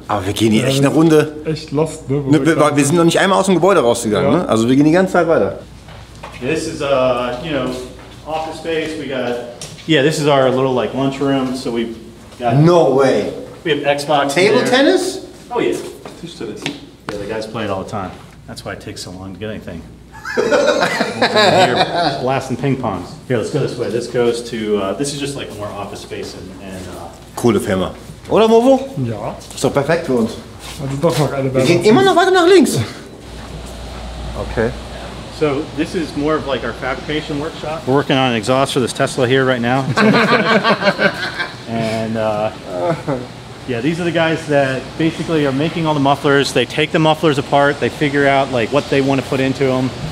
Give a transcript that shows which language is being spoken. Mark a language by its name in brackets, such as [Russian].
[German] Aber wir gehen hier echt eine Runde. Echt lost, ne? Wir sind noch nicht einmal aus dem Gebäude rausgegangen, ne? Also wir gehen die ganze Zeit weiter. [English] This is you know, office space. We got this is our little like lunch room. So we've got no way. We have Xbox. Table tennis? Oh yeah. Yeah, the guys play it all the time. That's why it takes so long to get anything. Here, blasting ping pongs. Here, let's go this way. This goes to this is just like more office space and [German] coole Firma. Oder Movo? Ja. Ist doch perfekt für uns. Also doch noch eine Wir gehen immer noch weiter nach links. Okay. [English] So this is more of like our fabrication workshop. We're working on an exhaust for this Tesla here right now. It's almost finished. And yeah, these are the guys that basically are making all the mufflers. They take the mufflers apart. They figure out like what they want to put into them.